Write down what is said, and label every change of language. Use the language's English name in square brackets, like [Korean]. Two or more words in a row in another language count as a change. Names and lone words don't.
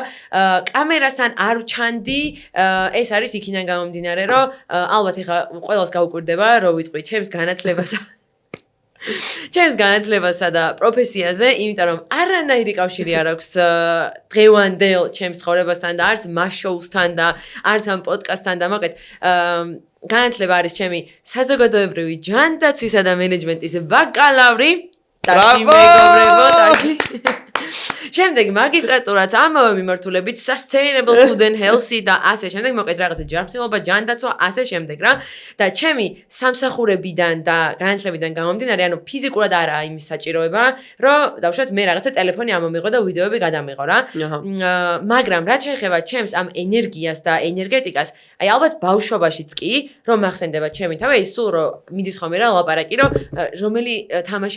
[Georgian] კამერასთან არ ვჩანდი, ეს არის იქიდან გამომდინარე, რომ ალბათ ეხლა ყველას გაუკვირდება, რომ ვიტყვი ჩემს განათლებასა და პროფესიაზე, იმიტომ რომ არანაირი კავშირი არ აქვს დღევანდელ ჩემს ცხოვრებასთან და არც მას შოუსთან და არც ამ პოდკასტთან და მაგათ განათლება არის ჩემი საზოგადოებრივი ჯანდაცვისა და მენეჯმენტის ბაკალავრი. ტაში მეგობრებო, ტაში. შემდეგ მაგისტრატურაც ამავე მიმართულებით [English] sustainable food and healthy [Georgian] და ასე შემდეგ მოკეთ რაღაცა ჯანმრთელობა, ჯანდაცვა, ასე შემდეგ რა. და ჩემი სამსახურებიდან და განათლებიდან გამომდინარე, ანუ ფიზიკურად არა იმის საჭიროება, რომ დავუშვათ მე რაღაცა ტელეფონი ამომიღო და ვიდეოები გადამიღო რა. მაგრამ რაც შეეხება ჩემს ამ ენერგიას და ენერგეტიკას, აი ალბათ ბავშვობაშიც კი, რომ მახსენდება ჩემი თავი, ის სულ რომ მიდის ხოლმე რა ლაპარაკი, რომ რომელი თამაში